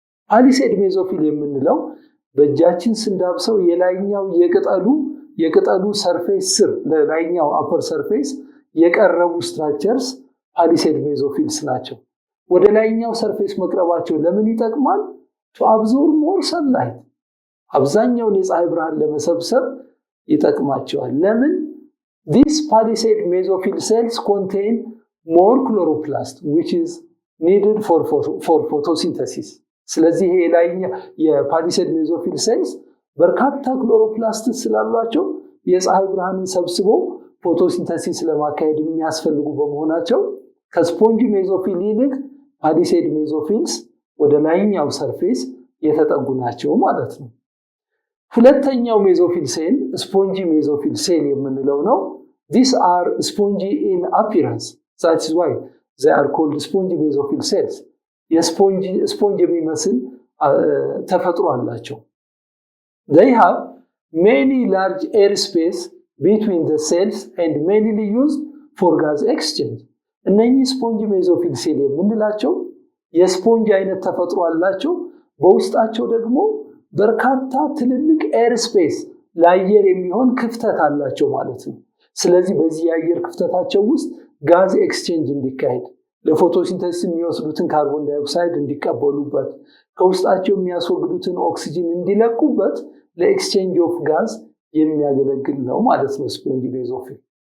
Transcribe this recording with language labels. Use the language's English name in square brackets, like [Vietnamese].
[Amharic] ፓሊሴድ ሜሶፊል የምንለው በእጃችን ስንዳብሰው የላይኛው የቅጠሉ ሰርፌስ ስር ለላይኛው አፐር ሰርፌስ የቀረቡ ስትራክቸርስ ፓሊሴድ ሜሶፊልስ ናቸው። ወደ ላይኛው ሰርፌስ መቅረባቸው ለምን ይጠቅማል? [English] to absorb more sunlight [Amharic] አብዛኛውን የፀሐይ ብርሃን ለመሰብሰብ ይጠቅማቸዋል። ለምን? [English] these palisade mesophyll cells contain more chloroplast which is needed for photosynthesis. [Amharic] ስለዚህ ይሄ ላይኛው የፓሊሴድ ሜሶፊል ሴልስ በርካታ ክሎሮፕላስት ስላሏቸው የፀሐይ ብርሃንን ሰብስቦ ፎቶሲንተሲስ ለማካሄድ የሚያስፈልጉ በመሆናቸው ከስፖንጂ ሜሶፊል ይልቅ ፓሊሴድ ሜሶፊልስ ወደ ላይኛው ሰርፌስ የተጠጉ ናቸው ማለት ነው። ሁለተኛው ሜሶፊል ሴል ስፖንጂ ሜሶፊል ሴል የምንለው ነው። [English] These are spongy in appearance. That is why they are called spongy mesophil cells. [Amharic] የስፖንጅ የሚመስል ተፈጥሮ አላቸው። [English] They have many large air space between the cells and mainly used for gas exchange. [Amharic] እነኚህ ስፖንጅ ሜሶፊል ሴል የምንላቸው የስፖንጅ አይነት ተፈጥሮ አላቸው። በውስጣቸው ደግሞ በርካታ ትልልቅ ኤር ስፔስ ለአየር የሚሆን ክፍተት አላቸው ማለት ነው። ስለዚህ በዚህ የአየር ክፍተታቸው ውስጥ ጋዝ ኤክስቼንጅ እንዲካሄድ ለፎቶሲንተሲስ የሚወስዱትን ካርቦን ዳይኦክሳይድ እንዲቀበሉበት ከውስጣቸው የሚያስወግዱትን ኦክሲጅን እንዲለቁበት ለኤክስቼንጅ ኦፍ ጋዝ የሚያገለግል ነው ማለት ነው ስፖንጂ ሜሶፊል።